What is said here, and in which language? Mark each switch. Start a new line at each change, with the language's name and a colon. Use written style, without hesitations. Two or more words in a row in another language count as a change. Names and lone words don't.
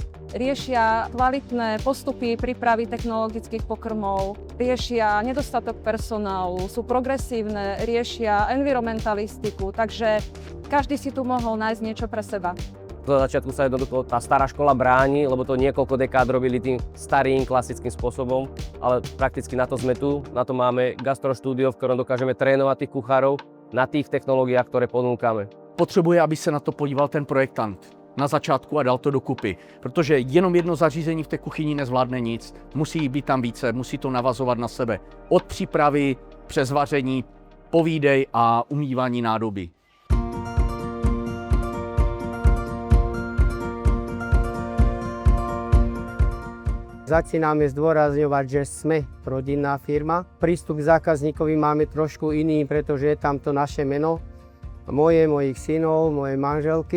Slovak: Riešia kvalitné postupy prípravy technologických pokrmov, riešia nedostatok personálu, sú progresívne, riešia environmentalistiku, takže každý si tu mohol nájsť niečo pre seba. Zo začiatku sa jednoducho tá stará škola bráni, lebo to niekoľko dekád robili tým starým klasickým spôsobom, ale prakticky na to sme tu, na to máme gastroštúdio, v ktorom dokážeme trénovať tých kuchárov na tých technológiách, ktoré ponúkame.
Czech: Potřebuje, aby se na to podíval ten projektant na začátku a dal to dokupy, protože jenom jedno zařízení v té kuchyni nezvládne nic, musí být tam více, musí to navazovat na sebe. Od přípravy přes vaření, povídej a umývání nádoby.
Slovak: Začíname zdôrazňovať, že sme rodinná firma. Prístup k zákazníkovi máme trošku iný, pretože je tam to naše meno, mojich synov, mojej manželky.